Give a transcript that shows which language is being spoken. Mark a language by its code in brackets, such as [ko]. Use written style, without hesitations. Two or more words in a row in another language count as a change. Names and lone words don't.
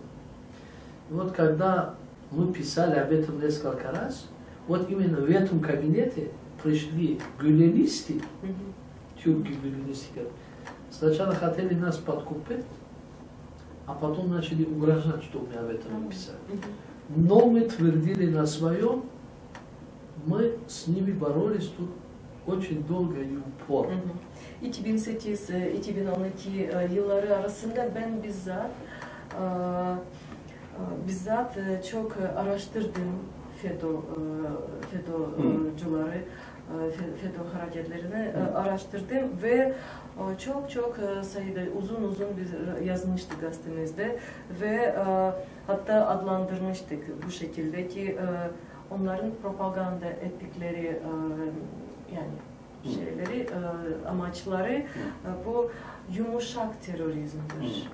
[ru] И вот когда мы писали об этом несколько раз, вот именно в этом кабинете пришли гюленисты, тюрки-гюленисты, сначала хотели нас подкупить, а потом начали угрожать, что мы об этом написали. Но мы твердили на своем, мы с ними боролись тут очень долго и упорно. [tr] 2008-2012 yılları arasında ben bizzat çok araştırdım FETÖ'cüleri, FETÖ hareketlerini araştırdım ve çok sayıda uzun biz yazmıştık gazetemizde ve hatta adlandırmıştık bu şekilde ki onların propaganda ettikleri yani şeyleri, amaçları bu yumuşak terörizmdir.